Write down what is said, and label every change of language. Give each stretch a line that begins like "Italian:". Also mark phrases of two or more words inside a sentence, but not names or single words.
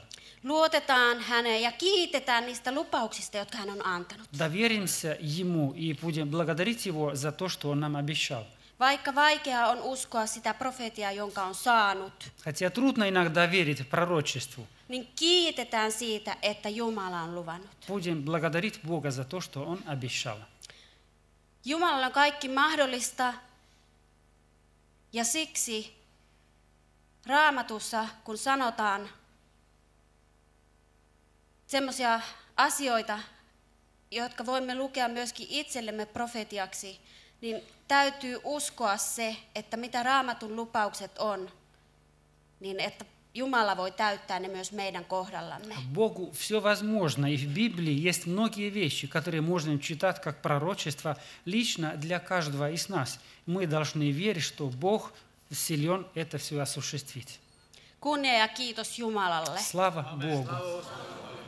Finnish: Luotetaan häneen ja kiitetään niistä lupauksista, jotka hän on antanut.
Russian: Доверимся Ему и будем благодарить Его за то, что Он нам обещал.
Finnish: Vaikka vaikeaa on uskoa sitä profetiaa, jonka on saanut,
Russian: Хотя трудно иногда верить пророчеству,
Finnish: niin kiitetään siitä, että Jumala on luvannut.
Russian: будем благодарить Бога за то, что Он обещал.
Finnish: Jumalalla on kaikki mahdollista ja siksi Raamatussa, kun sanotaan semmoisia asioita, jotka voimme lukea myöskin itsellemme profetiaksi, niin täytyy uskoa se, että mitä Raamatun lupaukset on, niin että Jumala voi täyttää ne myös meidän kohdallamme.
Russian: Богу все возможно, и в Библии есть многие вещи, которые можно читать как пророчество лично для каждого из нас. Мы должны верить, что Бог силен это все осуществить.
Finnish: Kunnia ja kiitos Jumalalle.
Russian: Слава Богу!